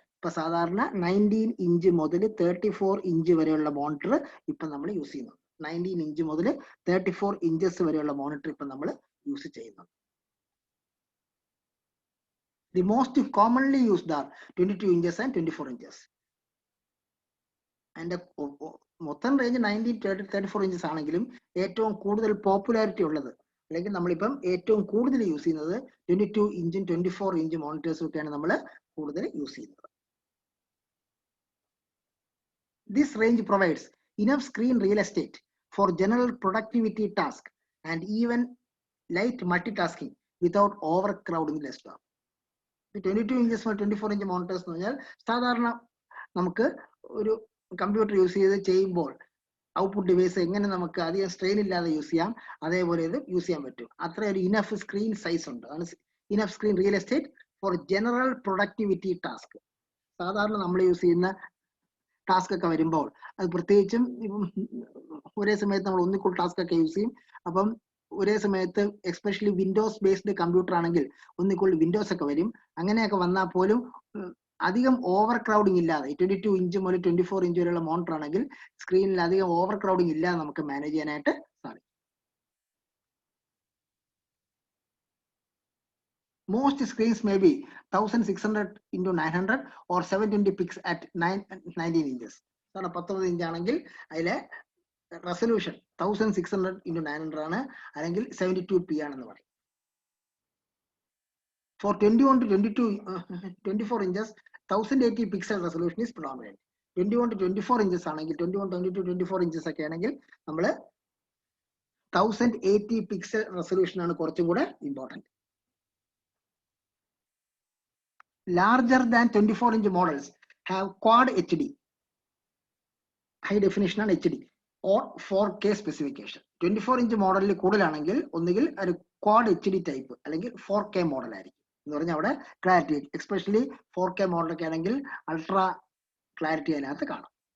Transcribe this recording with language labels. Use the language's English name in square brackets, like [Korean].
[Malayalam] ഇപ്പൊ സാധാരണ 19 ഇഞ്ച് മുതൽ 34 ഇഞ്ച് വരെയുള്ള മോണിറ്റർ ഇപ്പൊ നമ്മൾ യൂസ് ചെയ്യുന്നു. 19 ഇഞ്ച് മുതൽ 34 ഇഞ്ചസ് വരെയുള്ള മോണിറ്റർ ഇപ്പൊ നമ്മൾ യൂസ് ചെയ്യുന്നു. [English] The most commonly used are 22 inches and 24 inches. [Malayalam] And മൊത്തം റേഞ്ച് 19-34 ഇഞ്ചസ് ആണെങ്കിലും ഏറ്റവും കൂടുതൽ പോപ്പുലാരിറ്റി ഉള്ളത്, അല്ലെങ്കിൽ നമ്മളിപ്പം ഏറ്റവും കൂടുതൽ യൂസ് ചെയ്യുന്നത് 22 ഇഞ്ചും 24 ഇഞ്ച് മോണിറ്റേഴ്സും ഒക്കെയാണ് നമ്മൾ കൂടുതൽ യൂസ് ചെയ്യുന്നത്. [English] This range provides enough screen real estate for general productivity tasks and even light multitasking without overcrowding the desktop. 22 inches or 24 inch monitors [Malayalam] എന്ന് പറഞ്ഞാൽ സാധാരണ നമുക്ക് ഒരു കമ്പ്യൂട്ടർ യൂസ് ചെയ്ത് ചെയ്യുമ്പോൾ ഔട്ട്പുട്ട് ഡിവൈസ് എങ്ങനെ നമുക്ക് അധികം സ്ട്രെയിൻ ഇല്ലാതെ യൂസ് ചെയ്യാം, അതേപോലെ ഇത് യൂസ് ചെയ്യാൻ പറ്റും. അത്ര ഒരു [English] Enough screen size ഉണ്ട്. അതാണ് enough screen real estate for general productivity task. [Malayalam] സാധാരണ നമ്മൾ യൂസ് ചെയ്യുന്ന ടാസ്ക് ഒക്കെ വരുമ്പോൾ അത് പ്രത്യേകിച്ചും ഒരേ സമയത്ത് നമ്മൾ ഒന്നിക്കൂടി ടാസ്ക് ഒക്കെ യൂസ് ചെയ്യും. അപ്പം ഒരേ സമയത്ത് എസ്പെഷ്യലി വിൻഡോസ് ബേസ്ഡ് കമ്പ്യൂട്ടർ ആണെങ്കിൽ ഒന്നിക്കൂടി വിൻഡോസ് ഒക്കെ വരും. അങ്ങനെയൊക്കെ വന്നാൽ പോലും അധികം ഓവർ ക്രൗഡിങ് ഇല്ലാതെ 22 ഇഞ്ച് മുതൽ 24 ഇഞ്ച് വരെയുള്ള മോണിറ്റർ ആണെങ്കിൽ സ്ക്രീനിൽ അധികം ഓവർ ക്രൗഡിങ് ഇല്ലാതെ നമുക്ക് മാനേജ് ചെയ്യാനായിട്ട് സാധിക്കും. [English] Most screens may be 1600 into 900 or 720 pixels at 19 inches. [Malayalam] 19 inch ആണെങ്കിൽ അതിലെ റെസൊല്യൂഷൻ 1600 into 900 ആണ്, അല്ലെങ്കിൽ 72p ആണെന്ന് പറയും. [English] For 21 to 24 inches, 1080 pixel resolution is predominant. 21 to 24 inches [Malayalam] ആണെങ്കിൽ 21, 22, 24 inches ഒക്കെ ആണെങ്കിൽ നമ്മൾ [English] 1080 pixel resolution [Malayalam] ആണ് കുറച്ചും കൂടെ important. [English] Larger than 24 inch models have quad HD, high definition and HD, or 4K specification. [Malayalam] 24 inch മോഡലിൽ കൂടുതലാണെങ്കിൽ ഒന്നുകിൽ ഒരു ക്വാഡ് HD ടൈപ്പ് അല്ലെങ്കിൽ 4K മോഡൽ ആയിരിക്കും. എന്ന് പറഞ്ഞാൽ അവിടെ ക്ലാരിറ്റി, എസ്പെഷ്യലി 4K മോഡലൊക്കെ ആണെങ്കിൽ അൾട്രാ ക്ലാരിറ്റി അതിനകത്ത് കാണാം.